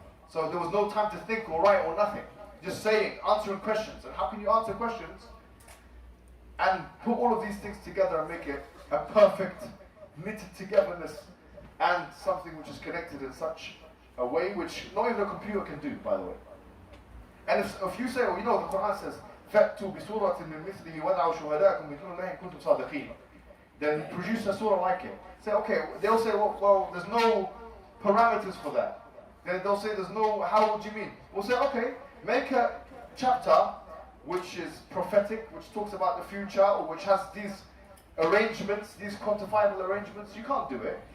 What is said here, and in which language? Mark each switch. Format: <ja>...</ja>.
<en>So there was no time to think or write or nothing. Just saying, answering questions. And how can you answer questions and put all of these things together and make it a perfect knitted togetherness and something which is connected in such a way which not even a computer can do, by the way. And if you say, well, the Quran says,</en> <ar>فَأْتُوا بِسُورَةٍ مِّن مِثْلِهِ وَدْعُوا شُهَدَاءَكُمْ مِن دُونِ اللَّهِ إِن كُنتُمْ صَادِقِينَ.</ar> <en>Then produce a surah like it. Say, okay, they'll say, well, there's no parameters for that. Then they'll say, there's no, how do you mean? We'll say, okay, make a chapter which is prophetic, which talks about the future, or which has these arrangements, these quantifiable arrangements. You can't do it.</en>